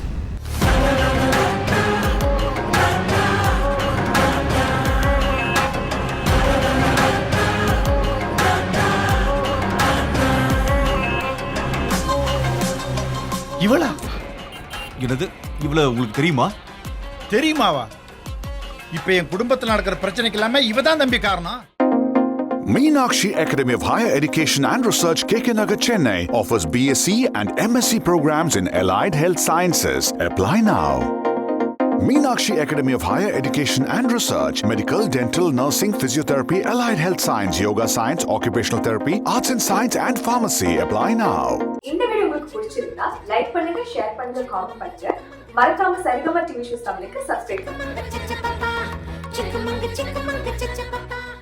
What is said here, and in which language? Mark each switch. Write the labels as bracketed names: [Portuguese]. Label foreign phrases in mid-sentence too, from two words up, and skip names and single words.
[Tamil] இவளா? என்னது, இவ்வளவு உங்களுக்கு தெரியுமா? தெரியுமாவா? இப்ப என் குடும்பத்தில் நடக்கிற பிரச்சனைக்கு எல்லாமே இவதான் தம்பி காரணம். [English] Meenakshi Academy of Higher Education and Research, KK Nagar, Chennai offers BSc and MSc programs in Allied Health Sciences. Apply now. Meenakshi Academy of Higher Education and Research, Medical, Dental, Nursing, Physiotherapy, Allied Health Science, Yoga Science, Occupational Therapy, Arts and Science and Pharmacy. Apply now. [Tamil] இந்த வீடியோ உங்களுக்கு பிடிச்சிருந்தா லைக் பண்ணுங்க, ஷேர் பண்ணுங்க, காமெண்ட் பண்ணுங்க. மறக்காம சரிகமா டிவி ஷோஸ் தமிழுக்கு சப்ஸ்கிரைப் பண்ணுங்க. Chica papa, chica manga, chica papa.